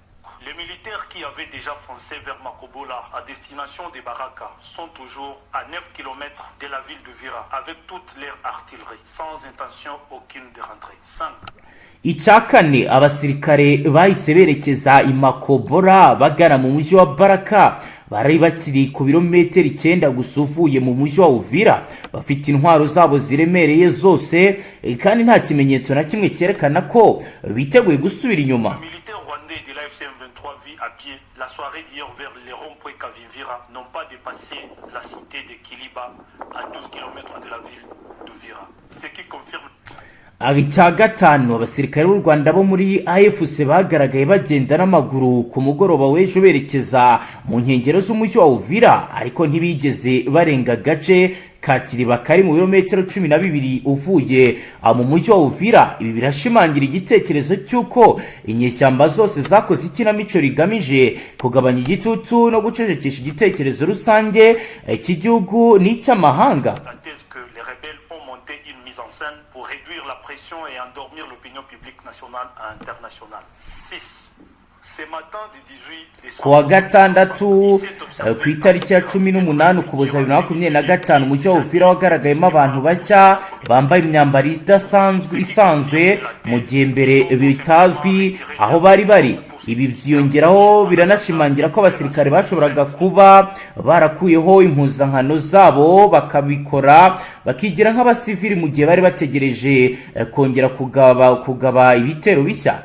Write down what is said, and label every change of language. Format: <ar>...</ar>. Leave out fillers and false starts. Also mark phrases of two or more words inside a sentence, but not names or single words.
<fr>Qui avaient déjà foncé vers Makobola à destination de Baraka sont toujours à 9 km de la ville d'Uvira avec toute leur artillerie, sans intention aucune de rentrer. 5.</fr> <rw>Icya kane, abasirikare bahise berekeza i Makobola bagana mu mujyi wa Baraka. Bari bakiri ku birometero 9 gusa uvuye mu mujyi wa Uvira, bafite intwaro zabo ziremereye zose kandi nta kimenyetso na kimwe cyerekana ko biteguye gusubira inyuma.</rw> <fr>De l'AFC M23 vit à pied la soirée d'hier vers les ronds-points Kavivira n'ont pas dépassé la cité de Kiliba à 12 km de la ville d'Uvira. Ce qui confirme.</fr> <rw>icya gatanu, abasirikare b'u Rwanda bo muri AFC bagaragaye bagenda n'amaguru ku mugoroba w'ejo berekeza mu nkengero z'umujyi wa Uvira, ariko ntibigeze barenga gace ka Kiriba kari mu birometero 12 uvuye mu mujyi wa Uvira. Ibi birashimangira igitekerezo cy'uko inyeshyamba zose zakoze ikinamico rigamije kugabanya igitutu no gucecekesha igitekerezo rusange cy'igihugu n'icy'amahanga.</rw> <fr>Pour réduire la pression et endormir l'opinion publique nationale et internationale. 6. Ce matin du 18 décembre,</fr> <rw>kuwa gatandatu ku itariki ya 18 Ukuboza 2025 umujyi wa Uvira wagaragayemo abantu bashya bambaye imyambaro isanzwe mu gihe mbere bitazwi aho bari. Ibi byiyongeraho biranashimangira ko abasirikare bashoboraga kuba barakuyeho impuzankano zabo bakabikora bakigira nk'abasivili mu gihe bari bategereje kongera kugaba ibitero bishya.</rw>